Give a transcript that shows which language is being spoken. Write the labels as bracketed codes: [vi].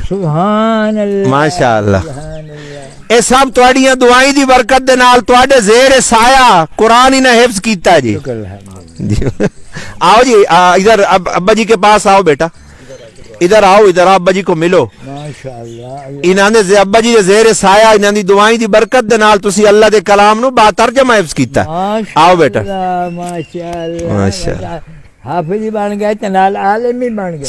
[ur] سبحان اللہ، ماشاءاللہ. سبحان اللہ. [pa] اے سب تواڈیاں دعائیں دی برکت دے نال تواڈے زیر سایہ قرآن ہی نے حفظ کیتا ہے جی. [ur] شکر الحمدللہ. جی آؤ جی، ادھر ابا جی کے پاس آؤ بیٹا، ادھر آؤ، ادھر ابا جی کو ملو. ماشاءاللہ. [pa] انہاں دے ابا جی دے زیر سایہ انہاں دی دعائیں دی برکت دے نال تسی اللہ دے کلام نو باترجمہ حفظ کیتا ہے. [ur] آؤ بیٹا. ماشاءاللہ، ماشاءاللہ. حافظ ہی بن گئے تو نال عالم ہی بن گئے.